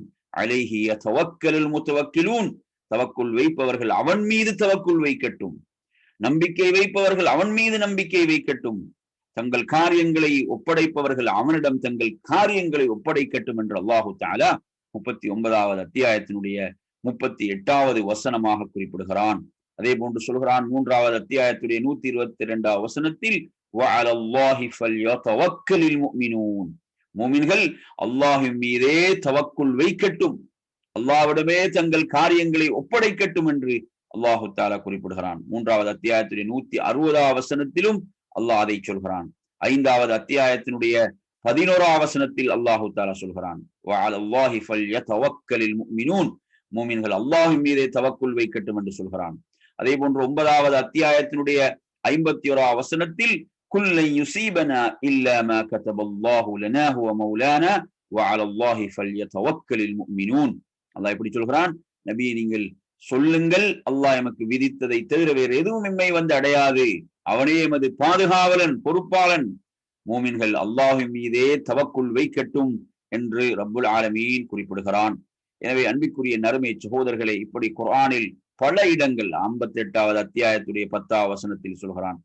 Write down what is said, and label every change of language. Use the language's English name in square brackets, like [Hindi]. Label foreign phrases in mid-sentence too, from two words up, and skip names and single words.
[Arabic] عليه يتوكل المتوكلون, [Tamil] தவக்குள் வைப்பவர்கள் அவன் மீது தவக்குள் வைக்கட்டும், நம்பிக்கை வைப்பவர்கள் அவன் மீது நம்பிக்கை வைக்கட்டும், தங்கள் காரியங்களை ஒப்படைப்பவர்கள் அவனிடம் தங்கள் காரியங்களை ஒப்படைக்கட்டும் என்று அல்லாஹு தஆலா 39வது அத்தியாயத்தினுடைய 38வது வசனமாக குறிப்பிடுகிறான். அதே போன்று சொல்கிறான் 3வது அத்தியாயத்துடைய 122வது வசனத்தில், [Arabic] وعلى الله فليتوكل المؤمنون. [Tamil] மூமின்கள் அல்லாஹ்வின் மீதே தவக்குல் வைக்கட்டும், அல்லாஹ்விடமே தங்கள் காரியங்களை ஒப்படைக்கட்டும் என்று அல்லாஹு தஆலா குறிப்பிடுகிறான். 3வது அத்தியாயத்துடைய 160வது வசனத்திலும் அல்லாஹ் அதை சொல்கிறான். 5வது அத்தியாயத்தினுடைய 11வது வசனத்தில் அல்லாஹு தஆலா சொல்கிறான், [Arabic] وعلى الله فليتوكل المؤمنون, [Tamil] மூமின்கள் அல்லாஹ்வின் மீதே தவக்குல் வைக்கட்டும் என்று சொல்கிறான். அதே போன்று 9வது அத்தியாயத்தினுடைய 51வது வசனத்தில் [Arabic] قل لن يصيبنا إلا ما كتب الله لنا هو مولانا وعلى الله فليتوكل المؤمنون. [Tamil] அல்லாஹ் இப்படி சொல்கிறான், நபியே நீங்கள் சொல்லுங்கள், அல்லாஹ் எமக்கு விதித்ததை தவிர வேறு எதுவும் எம்மை வந்து அடையாது, அவனே எமது பாதுகாவலன் பொறுப்பாளன், மூமின்கள் அல்லாஹ்வின் மீதே தவக்குல் வைக்கட்டும் என்று ரப்புல் ஆலமீன் குறிப்பிடுகிறான். எனவே அன்பிற்குரிய நறுமை சகோதரர்களை, இப்படி குர்ஆனில் பல இடங்கள் 58வது அத்தியாயத்துடைய 10வது வசனத்தில் சொல்கிறான்.